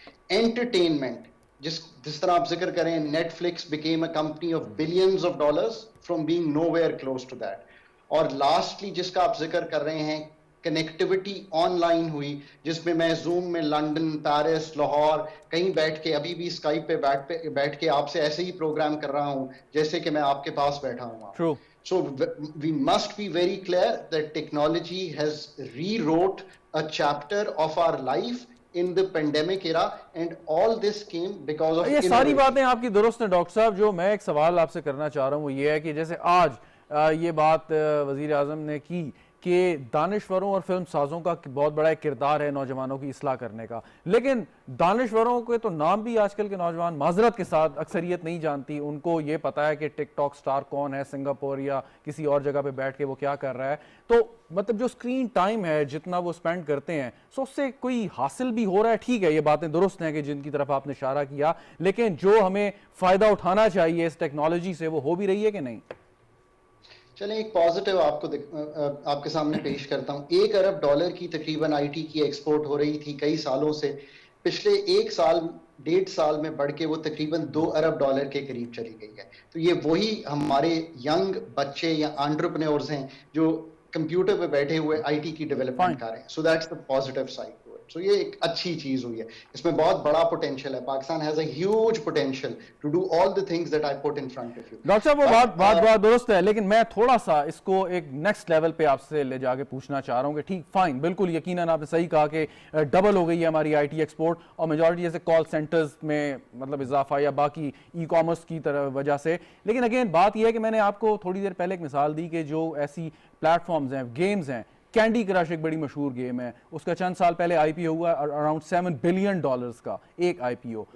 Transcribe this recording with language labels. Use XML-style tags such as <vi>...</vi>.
<en>entertainment,</en> <ur>جس طرح آپ ذکر کریں,</ur> <en>Netflix became a company of billions of dollars from being nowhere close to that.</en> <ur>اور لاسٹلی جس کا آپ ذکر کر رہے ہیں, کنیکٹیوٹی آن لائن ہوئی, جس میں میں زوم میں لنڈن, پیرس, لاہور کہیں بیٹھ کے, ابھی بھی اسکائپ پہ بیٹھ کے آپ سے ایسے ہی پروگرام کر رہا ہوں جیسے کہ میں آپ کے پاس بیٹھا ہوں.</ur> <en>So we must be very clear that technology has rewrote a chapter of our life in the pandemic era, and all this came because of</en> <ur>یہ ساری باتیں آپ کی درست ہیں ڈاکٹر صاحب. جو میں ایک سوال آپ سے کرنا چاہ رہا ہوں وہ یہ ہے کہ جیسے آج یہ بات وزیر اعظم نے کی کہ دانشوروں اور فلم سازوں کا بہت بڑا ایک کردار ہے نوجوانوں کی اصلاح کرنے کا, لیکن دانشوروں کے تو نام بھی آج کل کے نوجوان معذرت کے ساتھ اکثریت نہیں جانتی. ان کو یہ پتا ہے کہ ٹک ٹاک سٹار کون ہے, سنگاپور یا کسی اور جگہ پہ بیٹھ کے وہ کیا کر رہا ہے. تو مطلب جو اسکرین ٹائم ہے جتنا وہ اسپینڈ کرتے ہیں, سو اس سے کوئی حاصل بھی ہو رہا ہے. ٹھیک ہے, یہ باتیں درست ہیں کہ جن کی طرف آپ نے اشارہ کیا, لیکن جو ہمیں فائدہ اٹھانا چاہیے اس ٹیکنالوجی سے وہ ہو بھی رہی ہے کہ نہیں؟ چلیں ایک پازیٹیو آپ کے سامنے پیش کرتا ہوں. $1 ارب کی تقریباً آئی ٹی کی ایکسپورٹ ہو رہی تھی کئی سالوں سے. پچھلے 1-1.5 سال میں بڑھ کے وہ تقریباً $2 ارب کے قریب چلی گئی ہے. تو یہ وہی ہمارے ینگ بچے یا انٹرپرینورز ہیں جو کمپیوٹر پہ بیٹھے ہوئے آئی ٹی کی ڈیولپمنٹ کر رہے ہیں.</ur> <en>So that's the positive side.</en> <ur>So یہ ایک اچھی چیز ہوئی ہے, اس میں بہت بڑا پوٹینشیل ہے.</ur> <en>Pakistan has a huge potential to do all the things that I put in front of you.</en> <ur>Doctor صاحب وہ بات درست ہے, لیکن میں تھوڑا سا اس کو ایک نیکسٹ لیول پہ آپ سے لے جا کے پوچھنا چاہ رہا ہوں کہ ٹھیک فائن, بالکل یقیناً آپ نے صحیح کہا کہ ڈبل ہو گئی ہے ہماری آئی ٹی ایکسپورٹ, اور میجورٹی جیسے کال سینٹرز میں مطلب اضافہ یا باقی ای کامرس کی وجہ سے. لیکن اگین بات یہ ہے کہ میں نے آپ کو تھوڑی دیر پہلے ایک مثال دی کہ جو ایسی پلیٹ فارمز ہیں, گیمز ہیں, کینڈی کرش ایک بڑی مشہور گیم ہے, اس کا چند سال پہلے آئی پی او ہوا اراؤنڈ $7 بلین کا ایک آئی پی او.</ur>